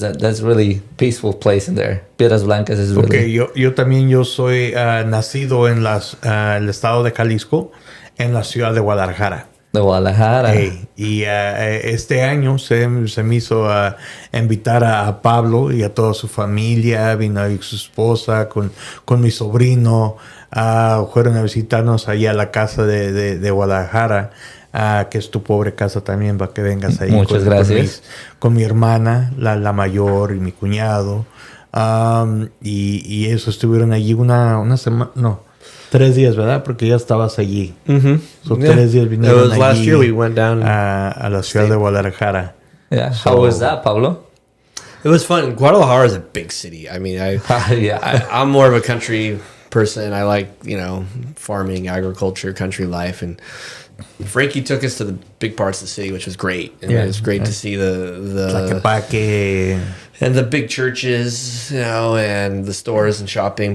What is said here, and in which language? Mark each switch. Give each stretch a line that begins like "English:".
English: That's really peaceful place in there. Piedras Blancas is really...
Spanish: Okay, yo también soy nacido en el estado de Jalisco, en la ciudad de Guadalajara. De Guadalajara. Y este año se me hizo invitar a Pablo y a toda su familia, vino y su esposa con mi sobrino, fueron a visitarnos allá a la casa de Guadalajara, que es tu pobre casa también, para que vengas ahí. Muchas gracias. Con mi hermana, la mayor, y mi cuñado, y eso, estuvieron allí una semana, no, 3 días, ¿verdad? Porque ya estabas allí. So 3 días vinieron allí.
English: Last year we went down
Spanish: a la ciudad de Guadalajara.
English: Yeah. How was that, Pablo? It was fun. Guadalajara is a big city. I mean, I'm more of a country person. I like, farming, agriculture, country life, and Frankie took us to the big parts of the city, which was great. And it was great to see the and the big churches, and the stores and shopping.